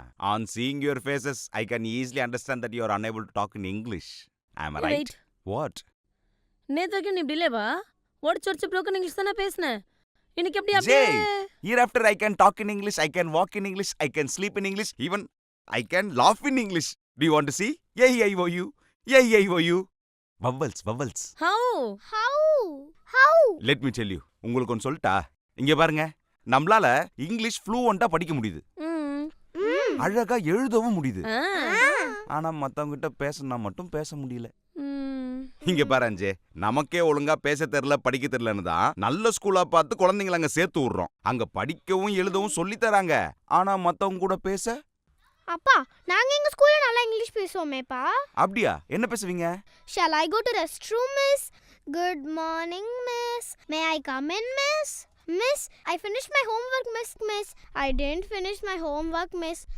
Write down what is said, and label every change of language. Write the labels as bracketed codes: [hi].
[en] On seeing your faces, I can easily understand that you are unable to talk in English. Am I right? Wait. What? [ta] நேத்து வரைக்கும் நீ இப்படி இல்லையவா? உடச்சு [en] broken English [ta] தானே பேசுன. இன்னைக்கு எப்படி Jay, அப்படியே? [en] hereafter I can talk in English, I can walk in English, I can sleep in English, even I can laugh in English. Do you want to see? A-E-I-O-U, A-E-I-O-U. Vowels, vowels. How? How? Let me tell you. [ta] உங்களுக்கு ஒன்று சொல்லிட்டா? இங்க பாருங்க, நம்மளால English ஃப்ளூவெண்டா படிக்க முடியுது. அழகா எழுதவும் முடியுது. ஆனா மத்தவங்க கிட்ட பேசணும்னா மட்டும் பேச முடியல. இங்க பாரு அஞ்சே, நமக்கே ஒழுங்கா பேச தெரியல படிக்க தெரியலன்னு தான் நல்ல ஸ்கூலா பார்த்து குழந்தைங்களை அங்க சேர்த்து விடுறோம். அங்க படிக்கவும் எழுதவும் சொல்லி தராங்க. ஆனா மத்தவங்க கூட பேச அப்பா, நாங்க எங்க ஸ்கூல்ல நல்லா இங்கிலீஷ் பேசுவோமேப்பா. அப்படியா? என்ன பேசுவீங்க? [en] Shall I go to restroom, miss? Good morning, miss. May I come in, miss? Miss, I finished my homework, miss. I didn't finish my homework, miss.